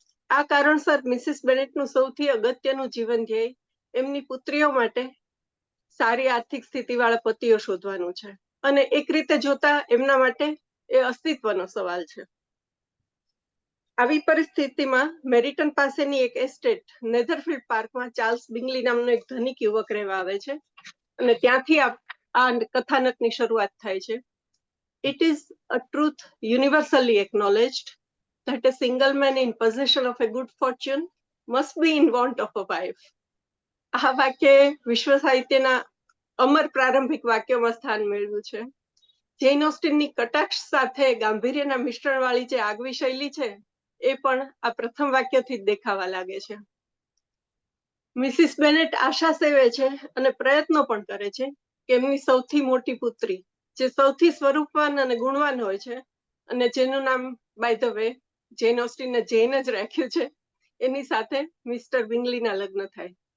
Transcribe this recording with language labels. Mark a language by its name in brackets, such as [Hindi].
[Gujarati] આ કારણસર મિસિસ બેનેટનું સૌથી અગત્યનું જીવન ધ્યેય એમની પુત્રીઓ માટે સારી આર્થિક સ્થિતિવાળા પતિઓ શોધવાનું છે અને એક રીતે જોતા એમના માટે એ અસ્તિત્વનો સવાલ છે. આવી પરિસ્થિતિમાં મેરિટન પાસેની એક એસ્ટેટ નેધરફિલ્ડ પાર્કમાં ચાર્લ્સ બિંગલી નામનો એક ધનિક યુવક રહેવા આવે છે અને ત્યાંથી આ કથાનકની શરૂઆત થાય છે. [English] It is a truth universally acknowledged that a single man in possession of a good fortune must be in want of a wife. [Gujarati] આ વાક્ય વિશ્વ સાહિત્યના અમર પ્રારંભિક વાક્યોમાં સ્થાન મેળવ્યું છે. જેન ઓસ્ટિનની કટાક્ષ સાથે ગાંભીર્યના મિશ્રણવાળી જે આગવી શૈલી છે એ પણ આ પ્રથમ વાક્યથી જ દેખાવા લાગે છે. મિસિસ બેનેટ આશા સેવે છે અને પ્રયત્નો પણ કરે છે કે એમની સૌથી મોટી પુત્રી જે સૌથી સ્વરૂપવાન અને ગુણવાન હોય છે અને જેનું નામ [English] by the way [Gujarati] જેન ઓસ્ટિને જેન જ રાખ્યું છે એની સાથે મિસ્ટર બિંગલીના લગ્ન થાય.